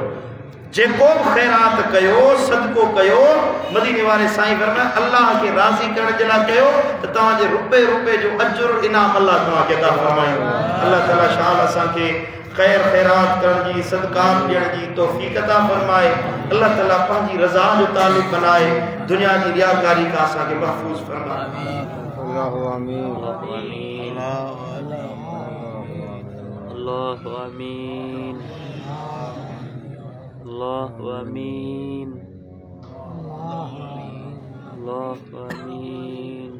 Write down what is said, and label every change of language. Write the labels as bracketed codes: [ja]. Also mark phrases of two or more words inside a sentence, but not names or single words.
[sd] जेको बि ख़ैरात कयो, सदको कयो, मदीने वारे साईं फरमाया अल्लाह खे राज़ी करण जे लाइ कयो त तव्हांजे रुपए रुपए जो अजुर इनाम अल्लाह तव्हांखे अता फरमाईंदो। अल्लाह ताला शाल असांखे ख़ैर ख़ैरात करण जी, सदकात ॾियण जी तौफ़ीक़ अता फरमाए। अल्लाह ताला पंहिंजी रज़ा जो तालिब बनाए, दुनिया जी रियाकारी खां असांखे महफ़ूज़ फरमाए। [ar] الله آمين, الله آمين، الله آمين، الله آمين.